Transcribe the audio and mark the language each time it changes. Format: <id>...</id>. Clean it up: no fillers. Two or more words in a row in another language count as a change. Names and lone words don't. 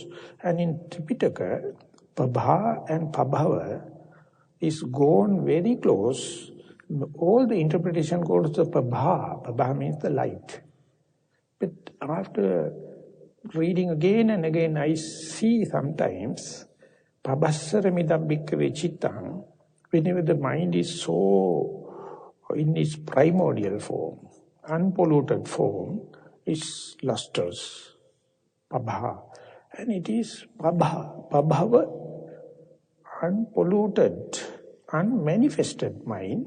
<en>And in Tripitaka, Pabha and Pabhava is gone very close. All the interpretation goes to Pabha. Pabha means the light. But after reading again and again, I see sometimes</en> <pi>Pabhassaramidam bhikkhave cittang,</pi> <en>whenever the mind is so in its primordial form, unpolluted form, is lustrous, Pabha. And it is</en> <pi>Pabha, Pabhava,</pi> <en>unpolluted, unmanifested mind.</en>